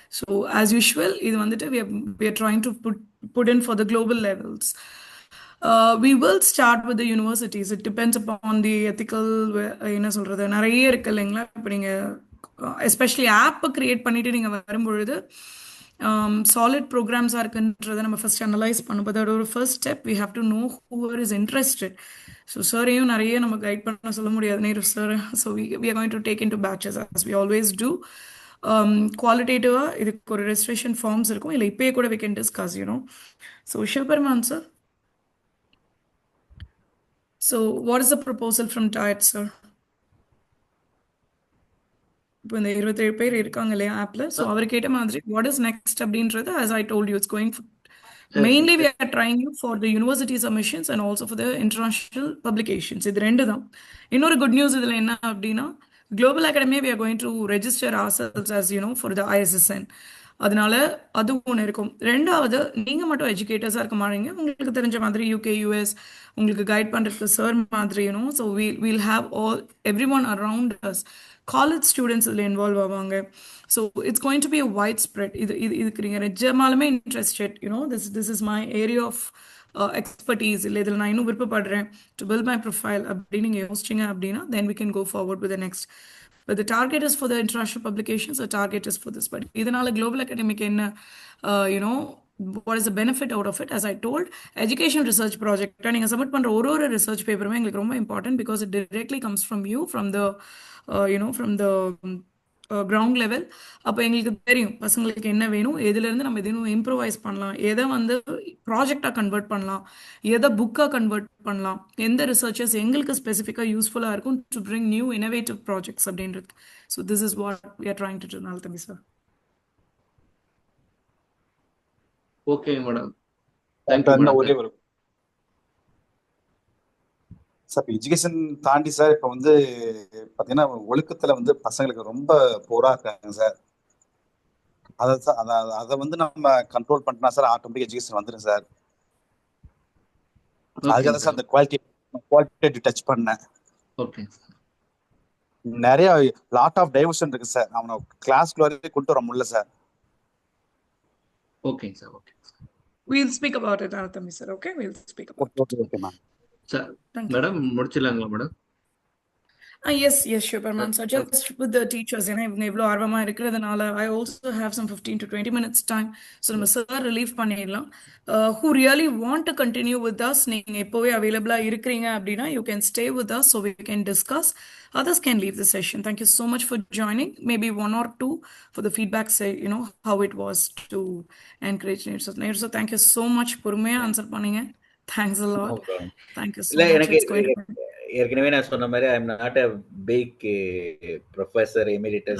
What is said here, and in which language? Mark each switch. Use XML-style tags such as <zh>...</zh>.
<en>So as usual,</en> <ta>இது வந்துட்டு</ta> <en>we are trying to put in for the global levels. We will start with the universities. It depends upon the ethical,</en> <ta>என்ன சொல்கிறது, நிறைய இருக்கு இல்லைங்களா. இப்போ நீங்கள் எஸ்பெஷலி ஆப்பை கிரியேட் பண்ணிட்டு நீங்கள் வரும்பொழுது சாலிட் ப்ரோக்ராம்ஸாக இருக்குன்றதை நம்ம ஃபர்ஸ்ட் அனலைஸ் பண்ணும். அதோட ஒரு first step</ta> <en>We have to know whoever is interested.</en> <ta>So சாரையும் நிறைய நம்ம கைட் பண்ண சொல்ல முடியாது Nehru sir.</ta> <en>So we are going to take in two batches as we always do.</en> <ta>குவாலிட்டேட்டிவாக இதுக்கு ஒரு ரெஜிஸ்ட்ரேஷன் ஃபார்ம்ஸ் இருக்கும், இல்லை இப்போயே கூட</ta> <en>We can discuss you know. So Sivaperuman sir, so what is the proposal from diet sir?</en> <ta>இப்போ இந்த 27 பேர் இருக்காங்க இல்லையா ஆப்ல,</ta> <en>So அவர் கேட்ட மாதிரி வாட் இஸ் நெக்ஸ்ட் அப்படின்றது as I told you it's going for mainly we are trying you for the university submissions and also for the international publications.</en> <ta>இது ரெண்டு தான். இன்னொரு குட் நியூஸ் இதில் என்ன அப்படின்னா global academy</ta> <en>we are going to register ourselves as you know for the ISSN.</en> <ta>அதனால அது ஒன்று இருக்கும். ரெண்டாவது நீங்கள் மட்டும் எஜுகேட்டர்ஸாக இருக்க மாட்டீங்க, உங்களுக்கு தெரிஞ்ச மாதிரி UK US உங்களுக்கு கைட் பண்ணுறதுக்கு சார் மாதிரி you know. So</ta> <en>we'll have all everyone around us</en> <ta>college students இதில் இன்வால்வ் ஆவாங்க.</ta> <en>So it's going to be a wide spread.</en> <ta>இதுக்கு நீங்கள் நிஜமாலுமே interested</ta> <en>you know this is my area of expertise,</en> <ta>இல்லை இதில் நான் இன்னும் விருப்பப்படுறேன்</ta> <en>to build my profile</en> <ta>அப்படின்னு நீங்கள் யோசிச்சிங்க அப்படின்னா</ta> <en>then we can go forward with the next. But the target is for the international publications, the target is for this. But</en> <ta>இதனால global academic என்ன</ta> <en>you know what is the benefit out of it? As I told, education research project</en> <ta>நீங்க submit பண்ற ஒரு research பேப்பருமே எங்களுக்கு ரொம்ப important</ta> <en>because it directly comes from you from the you know from the ground level.</en> <ta>அப்போ எங்களுக்கு தெரியும் பசங்களுக்கு என்ன வேணும், எதுலேருந்து நம்ம எதுவும் இம்ப்ரூவைஸ் பண்ணலாம், எதை வந்து ப்ராஜெக்டாக கன்வெர்ட் பண்ணலாம், எதை புக்காக கன்வெர்ட் பண்ணலாம், எந்த ரிசர்ச்சர்ஸ் எங்களுக்கு ஸ்பெசிஃபிக்காக யூஸ்ஃபுல்லாக இருக்கும்</ta> <en>to bring new innovative projects</en> <ta>அப்படின்றது.</ta> <en>So this is what we are trying to do. நாள் தம்பி sir. Okay madam, thank you madam.</en> <ta>ஒரே ஒரு சார் எஜுகேஷன் தாண்டி சார் இப்போ வந்து பார்த்தீங்கன்னா ஒழுக்கத்தில் வந்து பசங்களுக்கு ரொம்ப போரா இருக்காங்க சார். அதை வந்து நம்ம கண்ட்ரோல் பண்ணிட்டா சார் ஆட்டோமேட்டிக் எஜுகேஷன் வந்துடும் சார். அதுக்காக சார் அந்த குவாலிட்டி டச் பண்ணேன்.</ta> <en>okay,</en> <ta>நிறைய லாட் ஆஃப் டைவர்ஷன் இருக்கு சார், அவனை கிளாஸ்க்குள்ள வரைக்கும் கொண்டு வர முடியல sir.</ta> <en>Okay sir, okay. We'll speak about it, Anatami sir. Okay, we'll speak about it. Okay, ma'am.</en> <ta>Sir madam முடிச்சிடலாங்களா madam?</ta> <en>Yes, sure, ma'am. So just with the teachers,</en> <ta>இவங்க இவ்வளோ ஆர்வமாக இருக்கிறதுனால</ta> <en>I also have some 15 to 20 minutes time.</en> <ta>So நம்ம sir relieve பண்ணிடலாம்.</ta> <en>Who really want to continue with us,</en> <ta>நீங்கள் எப்போவே அவைலபிளாக இருக்கிறீங்க அப்படின்னா</ta> <en>you can stay with us so we can discuss. Others can leave the session. Thank you so much for joining. Maybe 1 or 2 for the feedback, say, you know, how it was to encourage Neer. So thank you so much.</en> <ta>பொறுமையா answer பண்ணீங்க.</ta> <en>Thanks a lot. Thank you so much.</en> <ta>எனக்கு ஏற்கனவே நான் சொன்ன மாதிரி</ta> <en>I am not a big professor emeritus.</en>